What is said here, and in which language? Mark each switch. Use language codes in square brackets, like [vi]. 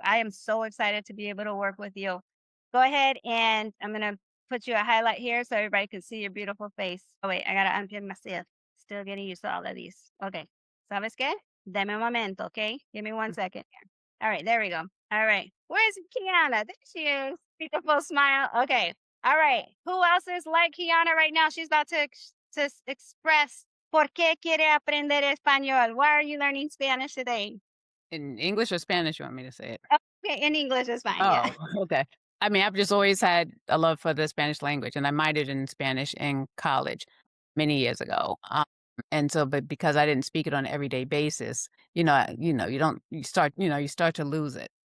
[en] I am so excited to be able to work with you. Go ahead and I'm going to put you a highlight here so everybody can see your beautiful face. Oh, wait, I got to unpin myself. Still getting used to all of these. Okay. [es] ¿Sabes qué? Deme un momento, [en] okay? Give me 1 second here. All right, there we go. All right. Where's Kiana? There she is. Beautiful smile. Okay. All right. Who else is like Kiana right now? She's about to express [es] ¿Por qué quiere aprender español? [en] Why are you learning Spanish today? In English or Spanish, you want me to say it? Okay, in English is fine. Yeah. Oh, okay. I mean, I've just always had a love for the Spanish language, and I minored in Spanish in college many years ago. And so, but because I didn't speak it on an everyday basis, you start to lose it.